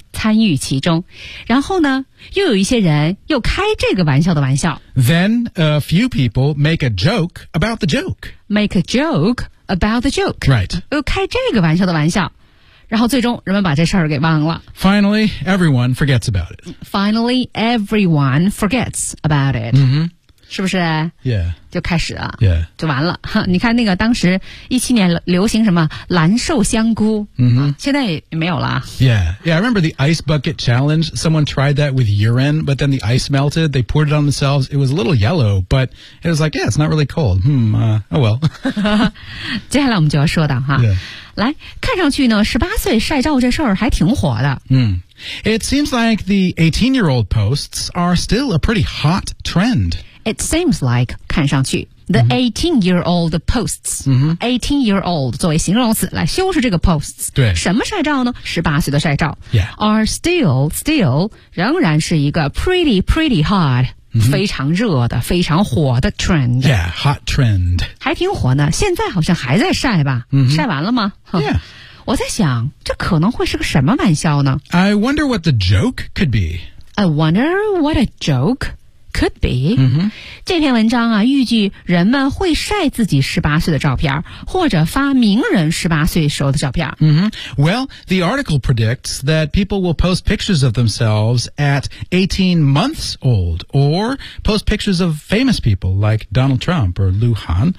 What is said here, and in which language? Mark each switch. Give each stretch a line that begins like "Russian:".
Chinese: 参与其中然后呢又有一些人又开这个玩笑的玩笑
English: then a few people make a joke about the joke make a joke about the joke right
Chinese: 又开这个玩笑的玩笑然后最终人们把这事儿给忘了
English: finally everyone forgets about it finally everyone forgets about it、 mm-hmm.
Chinese: 是不是
English: yeah
Chinese: 就开始了
English: yeah
Chinese: 就完了你看那个当时2017年流行什么蓝瘦香菇、
English: mm-hmm.
Chinese: 啊、现在也没有了
English: yeah I remember the ice bucket challenge someone tried that with urine but then the ice melted they poured it on themselves it was a little yellow but it was like yeah it's not really cold oh well
Chinese: 接下来我们就要说到哈、
English: yeah.
Chinese: 来看上去呢18岁晒照这事儿还挺火的
English: 嗯、mm. It seems like the 18-year-old posts are still a pretty hot trend. It seems like,
Chinese: 看上去
English: the、mm-hmm. 18-year-old posts,、 mm-hmm.
Chinese: 18-year-old 作为形容词来修饰这个 posts, 对什么晒照呢 ?18 岁的晒照、
English: yeah. are still,
Chinese: 仍然是一个
English: pretty hot,、 mm-hmm.
Chinese: 非常热的非常火的 trend.
English: Yeah, hot trend.
Chinese: 还挺火呢现在好像还在晒吧、
English: mm-hmm.
Chinese: 晒完了吗
English: Yeah.
Chinese: 我在想这可能会是个什么玩笑呢
English: I wonder what the joke could be. I wonder what a joke could be.、 Mm-hmm.
Chinese: 这篇文章啊预计人们会晒自己18岁的照片或者发名人18岁时候的照片。
English: Mm-hmm. Well, the article predicts that people will post pictures of themselves at 18 months old or post pictures of famous people like Donald Trump or Liu Han.